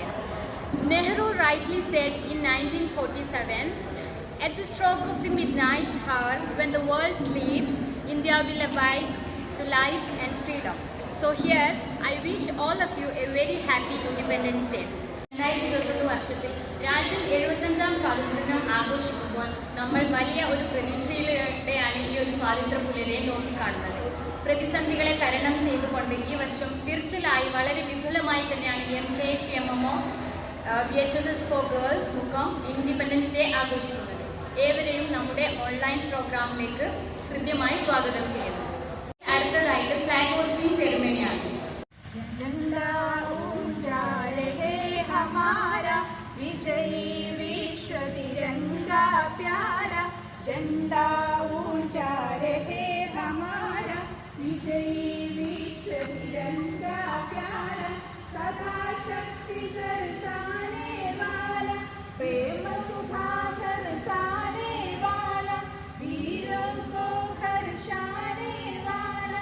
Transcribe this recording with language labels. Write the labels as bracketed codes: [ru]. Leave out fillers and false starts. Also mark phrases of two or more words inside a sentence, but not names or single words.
[en] Nehru rightly said in 1947, at the stroke of the midnight hour, when the world sleeps, India will awake to life and freedom. So here, I wish all of you a very happy Independence Day. [ml] 2021 വർഷത്തിൽ രാജ്യം 75ാം സ്വാതന്ത്ര്യം ആഘോഷിക്കുമ്പോൾ നമ്മൾ വലിയ ഒരു പ്രതീക്ഷയിലൂടെയാണ് ഈ ഒരു സ്വാതന്ത്ര്യ പുലരെ നോക്കിക്കാണുന്നത്. പ്രതിസന്ധികളെ തരണം ചെയ്തുകൊണ്ട് ഈ വർഷം വിർച്വലായി വളരെ വിപുലമായി തന്നെയാണ് MKHMMO VHSS for Girls മുഖം [en] Independence Day [ml] ആഘോഷിക്കുന്നത്. ഏവരെയും നമ്മുടെ ഓൺലൈൻ പ്രോഗ്രാമിലേക്ക് കൃത്യമായി സ്വാഗതം ചെയ്യുന്നു. അടുത്തതായിട്ട് [en] flag hosting [ml] സെറിമണിയാണ്. [hi] विजयी विश्व तिरंगा प्यारा, झंडा ऊंचा रहे हमारा. विजयी विश्व तिरंगा प्यारा, सदा शक्ति बरसाने वाला, प्रेम सुधा बरसाने वाला, वीरों को हर्षाने वाला.